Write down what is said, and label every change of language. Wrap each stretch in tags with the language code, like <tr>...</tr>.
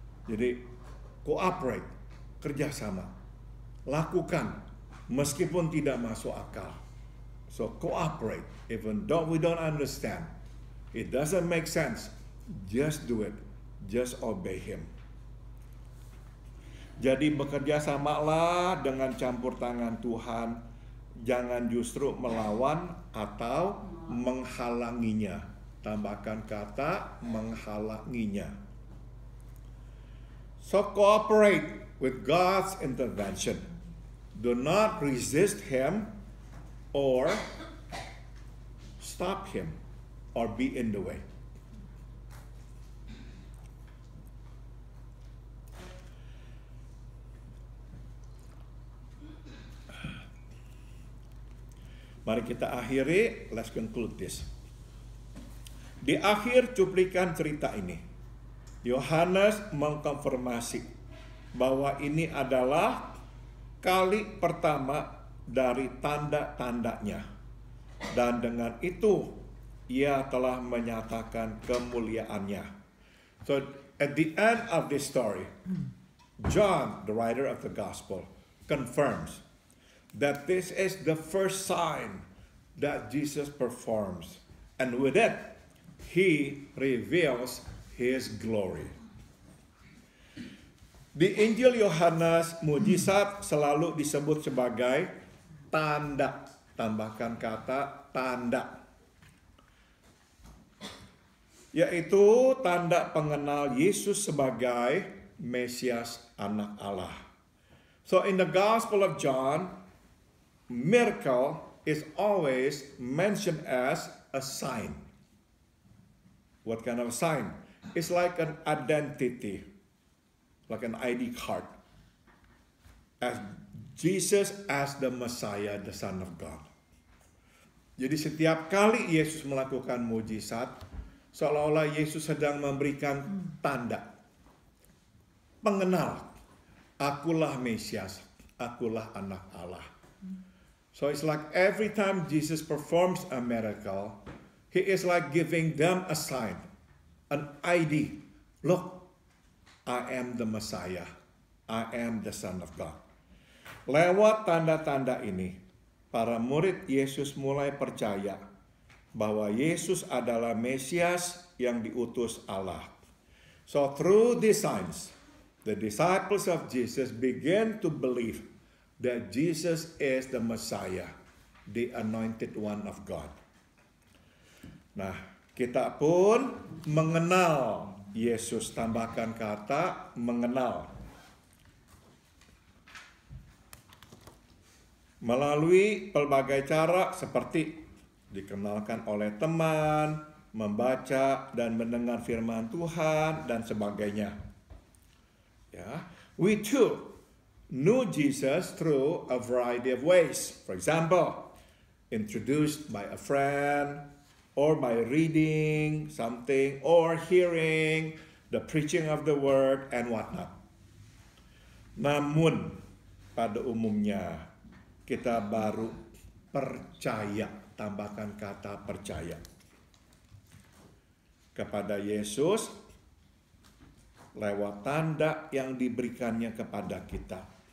<id>Jadi, cooperate, kerjasama, lakukan meskipun tidak masuk akal.</id> <en>So cooperate, even though we don't understand, it doesn't make sense, just do it, just obey Him.</en> <id>Jadi bekerja samalah dengan campur tangan Tuhan, jangan justru melawan atau menghalanginya. Tambahkan kata menghalanginya.</id> <en>So cooperate with God's intervention. Do not resist Him or stop Him or be in the way.</en> <id>Mari kita akhiri,</id> <en>let's conclude this.</en> <id>Di akhir cuplikan cerita ini, Yohanes mengkonfirmasi bahwa ini adalah kali pertama dari tanda-tandanya. Dan dengan itu, ia telah menyatakan kemuliaannya.</id> <en>So, at the end of this story, John, the writer of the gospel, confirms that this is the first sign that Jesus performs. And with it, He reveals His glory.</en> <id>Di Injil Yohanes, mujizat selalu disebut sebagai tanda. Tambahkan kata tanda. Yaitu tanda pengenal Yesus sebagai Mesias, anak Allah.</id> <en>So in the Gospel of John, miracle is always mentioned as a sign. What kind of a sign? It's like an identity, like an ID card. As Jesus as the Messiah, the Son of God.</en> <id>Jadi setiap kali Yesus melakukan mujizat, seolah-olah Yesus sedang memberikan tanda, pengenal, akulah Mesias, akulah anak Allah.</id> <en>So it's like every time Jesus performs a miracle, he is like giving them a sign, an ID. Look, I am the Messiah. I am the Son of God.</en> <id>Lewat tanda-tanda ini, para murid Yesus mulai percaya bahwa Yesus adalah Mesias yang diutus Allah.</id> <en>So through these signs, the disciples of Jesus began to believe that Jesus is the Messiah, the anointed one of God.</en> <id>Nah, kita pun mengenal Yesus, tambahkan kata mengenal. Melalui pelbagai cara seperti dikenalkan oleh teman, membaca dan mendengar firman Tuhan dan sebagainya.</id> <en>Ya, we too knew Jesus through a variety of ways. For example, introduced by a friend, or by reading something, or hearing the preaching of the word and whatnot.</en> <id>Namun, pada umumnya, kita baru percaya, tambahkan kata percaya, kepada Yesus lewat tanda yang diberikannya kepada kita.</id>